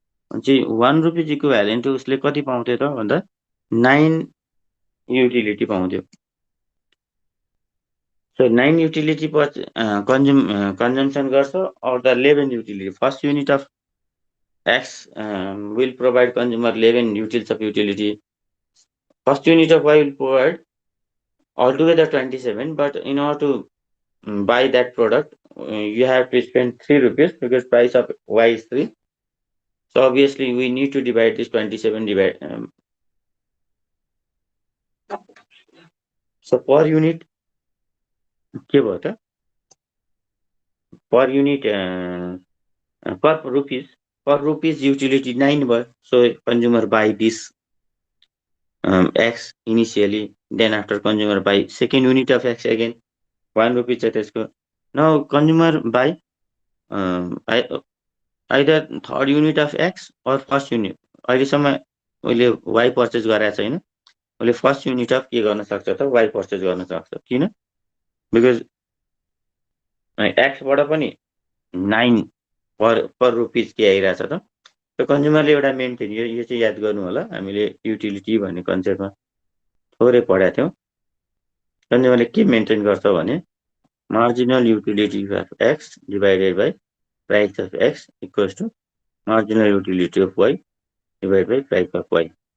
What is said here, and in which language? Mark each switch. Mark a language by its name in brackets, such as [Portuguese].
[Nepali] अनि 1 rupees equivalent उसले कति पाउँथ्यो त भन्दा 9 युटिलिटी पाउँथ्यो। सो 9 युटिलिटी कन्जम्सन गर्छ [English] और the 11 utility first unit of X will provide consumer 11 utils of utility. First unit of Y will provide altogether 27, but in order to buy that product, you have to spend 3 rupees because price of Y is 3. So obviously we need to divide this 27 divide. So per unit, [Nepali] के भयो त? [English] Per unit per rupees utility 9 भयो. So consumer buy this X initially, then after consumer buy second unit of X again 1 rupee [Nepali] छ त्यसको। [English] Now consumer buy either third unit of X or first unit। [Nepali] अहिलेसम्म उसले Y purchase गरेको छैन, उसले first unit of के गर्न सक्छ त Y पर्चेस गर्न सक्छ। किन? बिकज एक्सबाट पनि 9 पर रुपिस के आइरहेछ त। त्यो कन्ज्युमरले एउटा मेन्टेन, यो चाहिँ याद गर्नु होला, हामीले युटिलिटी भन्ने कन्सेप्टमा थोरै पढाएको थियौँ। कन्ज्युमरले के मेन्टेन गर्छ भने [English] Marginal utility of X divided by price of X equals to marginal utility of Y divide by price of Y.